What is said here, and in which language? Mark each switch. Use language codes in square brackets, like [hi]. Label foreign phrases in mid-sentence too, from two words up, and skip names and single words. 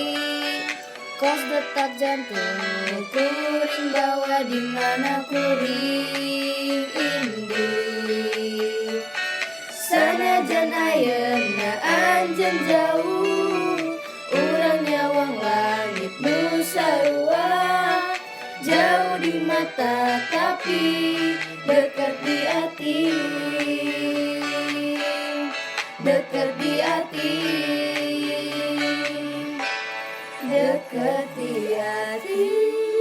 [su] Kos detak jantung kuring bawa di mana kuring indih. Sanajan ayeuna anjeun jauh, urang nyawang langit nu sarua. [id] Jauh di mata tapi dekat di hati. Dekat di hati. Dekat di hati.